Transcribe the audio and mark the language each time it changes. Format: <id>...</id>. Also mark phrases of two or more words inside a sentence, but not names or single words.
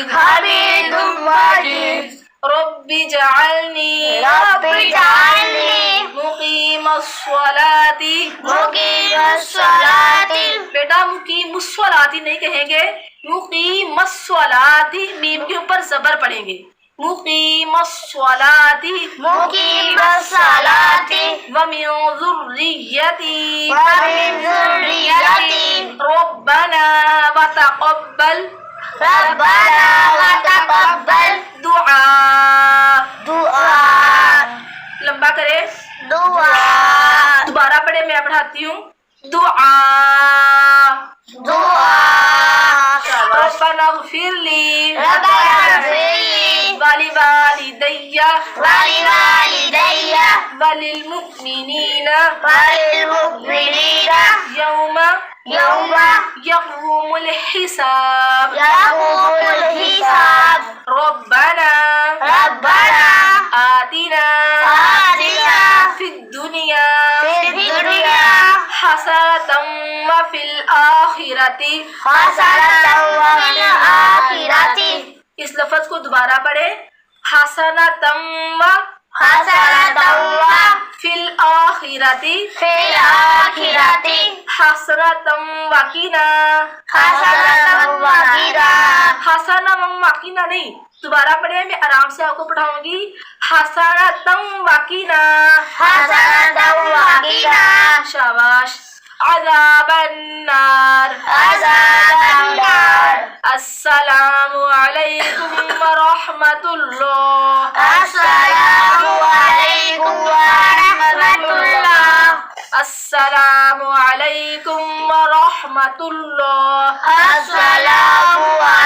<ar>حميد مجيد رب اجعلني رب اجعلني مقيم الصلاة مقيم الصلاة</ar> <hi>बेटा</hi> <ar>مقيم الصلاة</ar> <hi>नहीं कहेंगे,</hi> <ar>مقيم الصلاة</ar> <hi>मीम के ऊपर जबर पड़ेंगे।</hi> <ar>مقيم الصلاة مقيم الصلاة ومن ذريتي ومن ذريتي ربنا وتقبل ربنا وتقبل दुआ। दुआ</ar> <hi>लंबा करे,</hi> <ar>दुआ</ar> <hi>दोबारा पढ़े, मैं पढ़ाती हूँ।</hi> <ar>दुआ दुआ ربنا اغفر لي ربنا اغفر لي ولوالدي ولوالدي وللمؤمنين وللمؤمنين यौमा यौमा يقوم الحساب يقوم الحساب रब्बना रब्बना आतिना आतिना في الدنيا في الدنيا حسنة وفي الآخرة حسنة وفي الآخرة.</ar> <hi>इस लफ्ज को दोबारा पढ़े,</hi> <ar>حسنة و حسنة و في الآخرة في الآखرة حسنة وقنا حسنة وقنا حسنة وقنا</ar> <hi>नहीं, दोबारा पढ़े, मैं आराम से आपको पढ़ाऊंगी।</hi> <ar>حسنة وقنا حسنة وقنا शाबाश। عذاب النار عذاب النار السلام عليكم ورحمة الله السلام عليكم ورحمة الله السلام عليكم ورحمة الله अस्सलामु</ar>